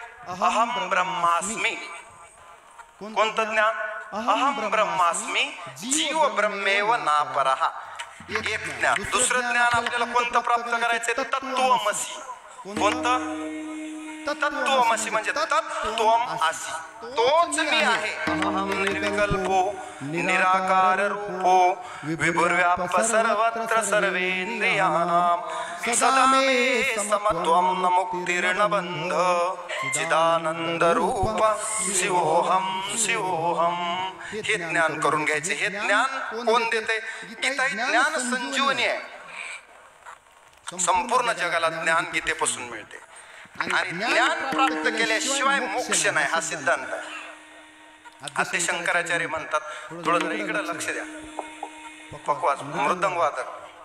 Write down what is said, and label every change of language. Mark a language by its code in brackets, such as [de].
[sa] अहम ब्रह्मास्मी. [mr] कोणतं ज्ञान? [sa] अहम ब्रह्मास्मी जीव ब्रह्मेव नापरः. [mr] एक ज्ञान. दुसरं ज्ञान आपल्याला कोणतं प्राप्त करायचंय? तत्त्वमसी. कोणतं? तत्त्वमसी म्हणजे तत्त्वम असी. तोच मी आहे. [sa] अहम निर्विकल्पो निराकार रूपो विभुर्व्याप सर्वत्र सर्वेंद्रियाणाम सदा मे समत्वम न मुक्तिर्न बंध चिदानंद रूप शिवोहम शिवोहम. [mr] हे ज्ञान करून घ्यायचे. हे ज्ञान कोण देते? गीता ही ज्ञान संजीवनी आहे. संपूर्ण जगाला ज्ञान गीतेपासून मिळते. आणि ज्ञान प्राप्त केल्याशिवाय मोक्ष नाही हा सिद्धांत आहे. आद्य शंकराचार्य म्हणतात, थोडं इकडे लक्ष द्या, पकवाज मृदंग वादक.